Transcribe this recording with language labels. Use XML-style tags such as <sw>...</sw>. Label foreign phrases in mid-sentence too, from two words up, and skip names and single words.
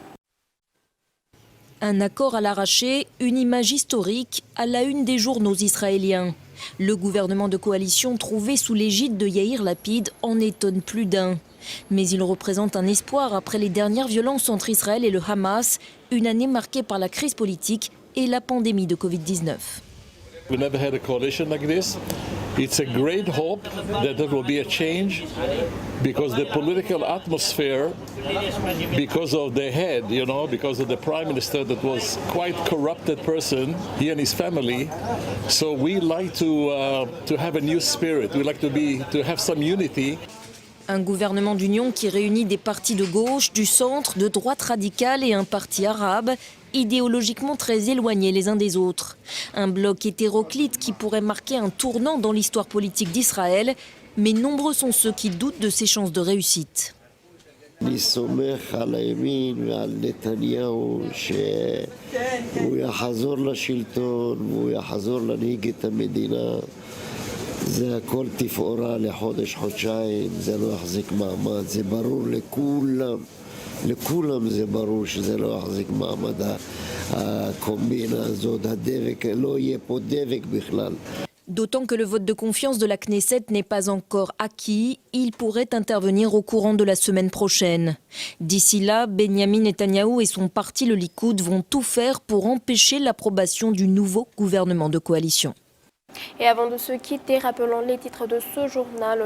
<fr>Un accord à l'arraché, une image historique à la une des journaux israéliens. Le gouvernement de coalition trouvé sous l'égide de Yair Lapid en étonne plus d'un. Mais il représente un espoir après les dernières violences entre Israël et le Hamas, une année marquée par la crise politique et la pandémie de Covid-19.</fr> <en>We never had a coalition like this. It's a great hope that there will be a change because the political atmosphere, because of the head, because of the prime minister that was quite corrupted person, he and his family. So we like to have a new spirit. We like to have some unity.</en> <fr>Un gouvernement d'union qui réunit des partis de gauche, du centre, de droite radicale et un parti arabe, idéologiquement très éloignés les uns des autres. Un bloc hétéroclite qui pourrait marquer un tournant dans l'histoire politique d'Israël, mais nombreux sont ceux qui doutent de ses chances de réussite.</fr> <he>זה הכל תפאורה לחודש, חודשיים, זה לא יחזיק מעמד, זה ברור לכולם זה ברור שזה לא יחזיק מעמד, הקומבינה הזאת, הדבק, לא יהיה פה דבק בכלל.</he> <fr>D'autant que le vote de confiance de la Knesset n'est pas encore acquis, il pourrait intervenir au courant de la semaine prochaine. D'ici là, Benyamin Netanyahou et son parti le Likoud vont tout faire pour empêcher l'approbation du nouveau gouvernement de coalition. Et avant de se quitter, rappelons les titres de ce journal.</fr>